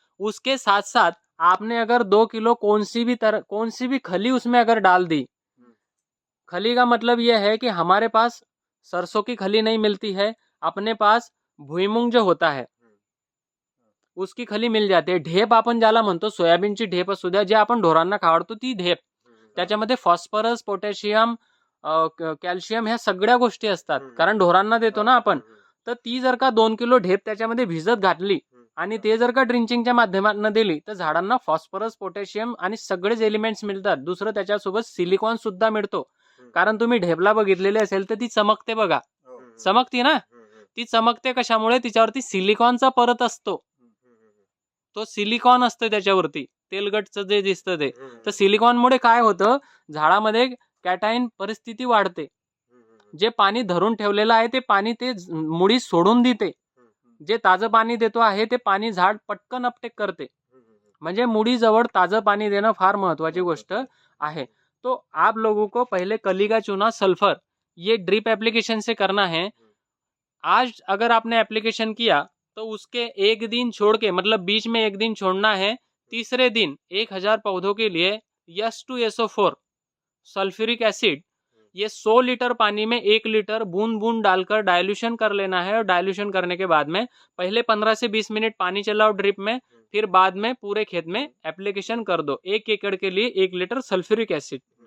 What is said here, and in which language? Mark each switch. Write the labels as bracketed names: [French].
[Hindi] उसके साथ साथ आपने अगर 2 किलो कौन सी भी खली उसमें अगर डाल दी, खली का मतलब यह है कि हमारे पास सरसों की खली नहीं मिलती है, अपने पास भुईमुंग जो होता है उसकी खली मिल जाते. [Marathi] ढेप आपण ज्याला म्हणतो, सोयाबीनची ढेप असू द्या, जे आपण ढोरांना खावडतो ती ढेप, त्याच्यामध्ये फॉस्फरस, पोटॅशियम, कॅल्शियम ह्या सगळ्या गोष्टी असतात, कारण ढोरांना देतो ना आपण. तर ती जर का 2 किलो ढेप त्याच्यामध्ये भिजत घातली आणि ते जर का ड्रिंचिंगच्या माध्यमातून दिली तर झाडांना फॉस्फरस, पोटॅशियम आणि सगळेच एलिमेंट्स मिळतात. दुसरं त्याच्यासोबत सिलिकॉन सुद्धा मिळतो, कारण तुम्ही ढेपला बघितलेली असेल तर ती चमकते बघा, चमकती ना, ती चमकते कशामुळे, तिच्यावरती सिलिकॉनचा परत असतो, तो सिलिकॉन असतं त्याच्यावरती, तेलगटचं जे दिसतं ते. तर सिलिकॉनमुळे काय होतं, झाडामध्ये कॅटाईन परिस्थिती वाढते, जे पाणी धरून ठेवलेलं आहे ते पाणी ते मुळी सोडून देते, जे ताजं पाणी देतो आहे ते पाणी झाड पटकन अपटेक करते. म्हणजे मुळीजवळ ताजं पाणी देणं फार महत्वाची गोष्ट आहे. [Hindi] तो आप लोगों को पहले कली का चूना, सल्फर ये ड्रिप एप्लीकेशन से करना है. आज अगर आपने एप्लीकेशन किया तो उसके एक दिन छोड़ के, मतलब बीच में एक दिन छोड़ना है, तीसरे दिन 1000 पौधों के लिए S2SO4 सल्फ्यूरिक एसिड ये 100 लीटर पानी में 1 लीटर बूंद बूंद डालकर डाइल्यूशन कर लेना है. और डाइल्यूशन करने के बाद में पहले 15 से 20 मिनट पानी चलाओ ड्रिप में, फिर बाद में पूरे खेत में एप्लीकेशन कर दो 1 एकड़ के लिए 1 लीटर सल्फ्यूरिक एसिड.